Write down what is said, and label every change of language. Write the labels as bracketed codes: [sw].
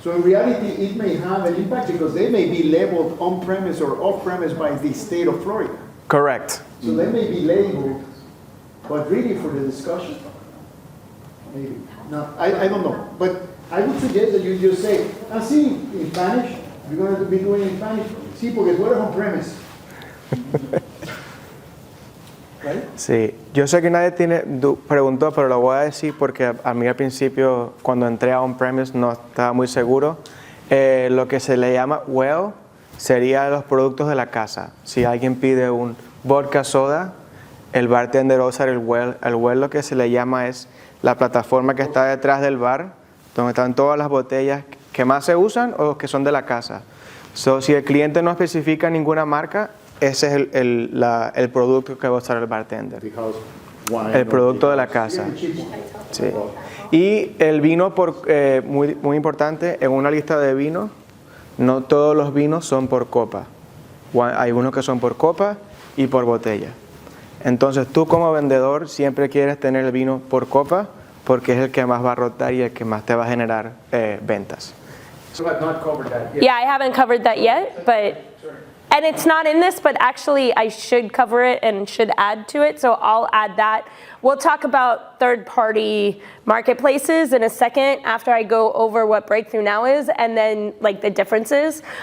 [en] So in reality, it may have an impact because they may be labeled on-premise or off-premise by the state of Florida. Correct. So they may be labeled, but really for the discussion, maybe. No, I don't know. But I would suggest that you just say, sí, in Spanish, you're going to be doing it in Spanish. [es] Sí, porque tú eres on-premise. [en] Right? [es] Sí, yo sé que nadie preguntó, pero lo voy a decir porque a mí al principio, cuando entré a on-premise, no estaba muy seguro. Lo que se le llama well sería los productos de la casa. Si alguien pide un vodka soda, el bartender va a usar el well. El well lo que se le llama es la plataforma que está detrás del bar, donde están todas las botellas que más se usan o que son de la casa. So, si el cliente no especifica ninguna marca, ese es el producto que va a usar el bartender. [en] The house wine. [es] El producto de la casa. Sí. Y el vino, muy importante, en una lista de vinos, no todos los vinos son por copa. Hay unos que son por copa y por botella. Entonces tú como vendedor siempre quieres tener el vino por copa porque es el que más va a rotar y el que más te va a generar ventas. [en] So I've not covered that yet. Yeah, I haven't covered that yet, and it's not in this, but actually I should cover it and should add to it, so I'll add that. We'll talk about third-party marketplaces in a second after I go over what Breakthru Now is and then like the differences.